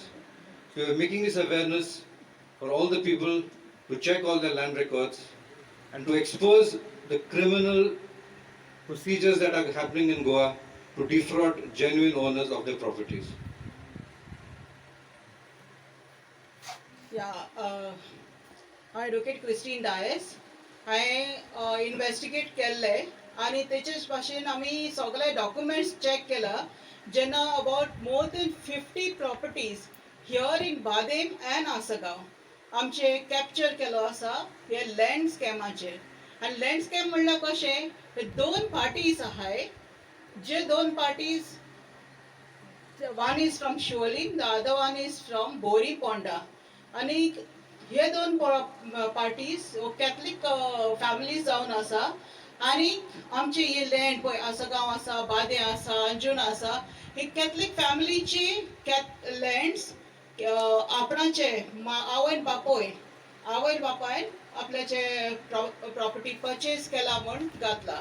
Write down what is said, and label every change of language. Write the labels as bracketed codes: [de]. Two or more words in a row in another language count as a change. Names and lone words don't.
[en] So we are making this awareness for all the people to check all their land records and to expose the criminal procedures that are happening in Goa to defraud genuine owners of their properties. Yeah, Advocate Christine Dias. I investigate [kok] केल्ले आणि तेचेच भाशेन आमी सगळे डॉक्युमेंट्स चेक केला जेन्ना [en] about more than 50 properties here in बादेम and आसगांव [kok] आमचे कॅप्चर केलो आसा हे लँड स्कॅमाचेर. आनी [en] land scam [kok] म्हणल्यार कशें हे दोन पार्टीज आहाय जे दोन पार्टीज [en] one is from Sholing, the other one is from Bori Ponda. [kok] आणि हे दोन पार्टीज [en] catholic families [kok] जावन आसा आणि आमचे हे लँड पळय आसगांव आसा, बादे आसा, अंजुना आसा, ही कॅथलिक फॅमिलीची लँड्स आपणाचे आवयन बापायन आपल्याचे [en] property purchase [kok] केला म्हूण घातला.